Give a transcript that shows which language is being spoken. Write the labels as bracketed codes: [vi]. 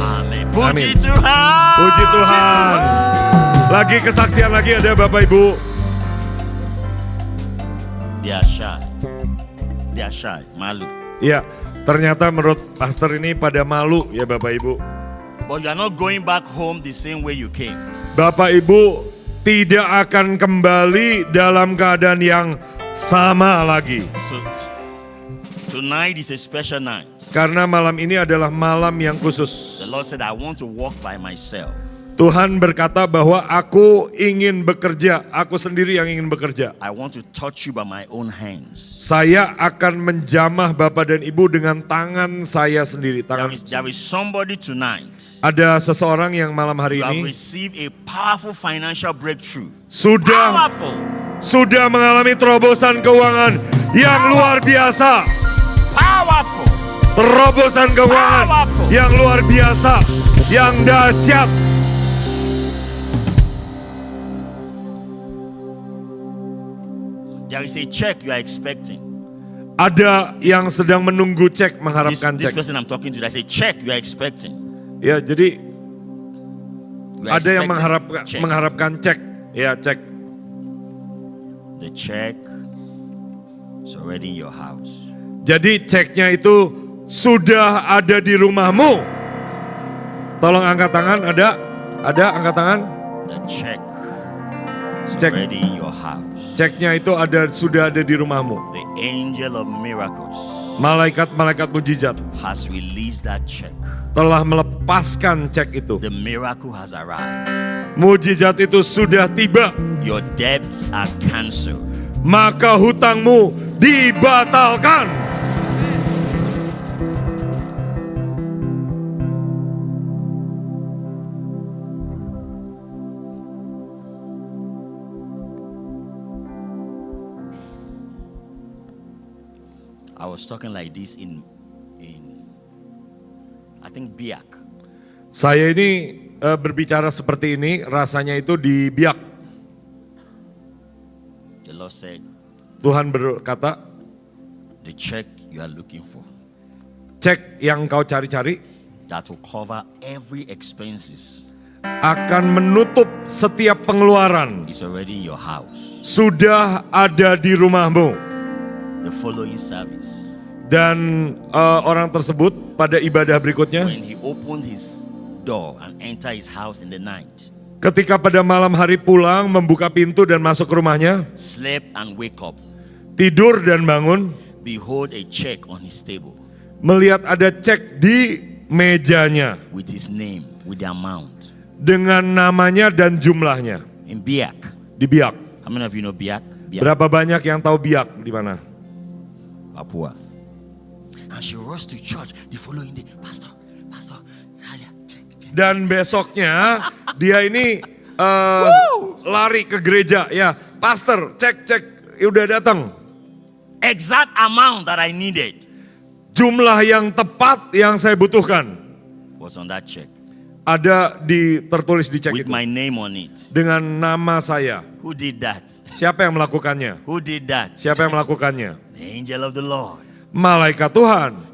[id] Amen. Puji Tuhan. Puji Tuhan. Lagi kesaksian lagi ada Bapak Ibu. [en] They are shy. [id] Malu. Ya, ternyata menurut pastor ini pada malu ya Bapak Ibu. [en] But you are not going back home the same way you came. [id] Bapak Ibu tidak akan kembali dalam keadaan yang sama lagi. [en] So tonight is a special night. [id] Karena malam ini adalah malam yang khusus. [en] The Lord said, I want to walk by myself. [id] Tuhan berkata bahwa aku ingin bekerja, aku sendiri yang ingin bekerja. [en] I want to touch you by my own hands. [id] Saya akan menjamah Bapak dan Ibu dengan tangan saya sendiri. [en] There is somebody tonight. [id] Ada seseorang yang malam hari [en] You have [id] ini [en] received a powerful financial breakthrough. [id] sudah [en] Powerful. [id] mengalami terobosan keuangan yang luar biasa. [en] Powerful. [id] Terobosan keuangan [en] Powerful. [id] yang luar biasa, yang dahsyat. [en] There is a check you are expecting. [id] Ada yang sedang menunggu cek, mengharapkan [en] This [id] cek. [en] person I'm talking to, there's a check you are expecting. [id] Ya, jadi [en] You are [id] ada yang [en] expecting check. [id] mengharapkan cek. Ya, cek. [en] The check is already in your house. [id] Jadi ceknya itu sudah ada di rumahmu. Tolong angkat tangan, ada angkat tangan. [en] The check is Check. already in your house. [id] Ceknya itu sudah ada di rumahmu. [en] The angel of miracles [id] Malaikat-malaikat mujizat [en] has released that check. [id] telah melepaskan cek itu. [en] The miracle has arrived. [id] Mujizat itu sudah tiba. [en] Your debts are cancelled. [id] Maka hutangmu dibatalkan. [en] I was talking like this in I think Biak. [id] Saya ini berbicara seperti ini, rasanya itu di Biak. [en] The Lord said, [id] Tuhan berkata, [en] the check you are looking for [id] cek yang kau cari-cari [en] that will cover every expenses [id] akan menutup setiap pengeluaran. [en] is already in your house. [id] Sudah ada di rumahmu. [en] The following service, [id] Dan orang tersebut pada ibadah berikutnya, [en] when he opened his door and enter his house in the night, [id] ketika pada malam hari pulang, membuka pintu dan masuk ke rumahnya, [en] slept and wake up, [id] tidur dan bangun, [en] behold a check on his table [id] melihat ada cek di mejanya [en] with his name, with the amount. [id] dengan namanya dan jumlahnya. [en] In Biak. [id] Di Biak. [en] How many of you know Biak? [id] Biak, Berapa banyak yang tahu Biak di mana? Papua. [en] And she rushed to church the following day. [id] Pastor, saya check. Dan besoknya dia ini lari ke gereja, ya, pastor, cek, udah datang. [en] Exact amount that I needed [id] Jumlah yang tepat yang saya butuhkan [en] was on that check [id] ada tertulis di cek [en] with [id] itu [en] my name on it. [id] dengan nama saya. [en] Who did that? [id] Siapa yang melakukannya? [en] Who did that? [id] Siapa yang melakukannya? [en] The angel of the Lord. [id] Malaikat Tuhan.